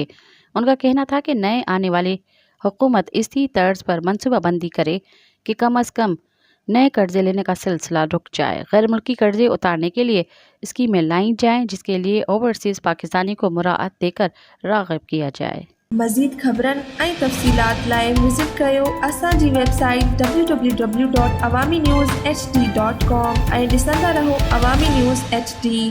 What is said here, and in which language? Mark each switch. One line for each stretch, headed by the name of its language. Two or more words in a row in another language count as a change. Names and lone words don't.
Urdu: ان کا کہنا تھا کہ نئے آنے والی حکومت اسی طرز پر منصوبہ بندی کرے کہ کم از کم نئے قرضے لینے کا سلسلہ رک جائے۔ غیر ملکی قرضے اتارنے کے لیے اسکیمیں لائی جائیں، جس کے لیے اوورسیز پاکستانی کو مراعات دے کر راغب کیا جائے۔
Sindhi: مزید خبرن ऐं तफ़सीलात लाइ विज़िट कयो असांजी वेबसाइट www.awamiNewsHD.com ऐं ॾिसंदा रहो अवामी न्यूज़ HD।